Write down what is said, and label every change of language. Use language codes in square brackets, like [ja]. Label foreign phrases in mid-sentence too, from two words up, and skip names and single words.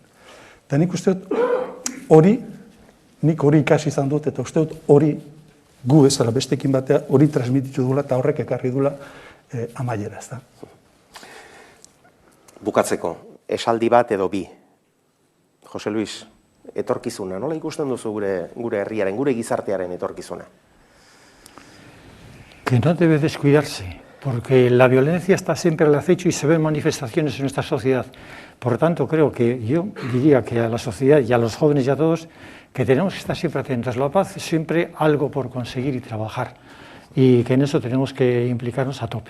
[eu] Eta nik uste dut nik hori ikasi izan dut, eta uste dut hori gu ezala bestekin batea hori transmititu dula eta horrek ekarri dula amaiera, ez da. Bukatzeko, esaldi bat edo bi. Jose Luis, etorkizuna, nola ikusten duzu gure herriaren, gure gizartearen etorkizuna? [es] Que no debe descuidarse, porque la violencia está siempre al acecho y se ven manifestaciones en nuestra sociedad. Por lo tanto, creo que yo diría que a la sociedad y a los jóvenes y a todos, que tenemos que estar siempre atentos. La paz es siempre algo por conseguir y trabajar, y que en eso tenemos que implicarnos a tope.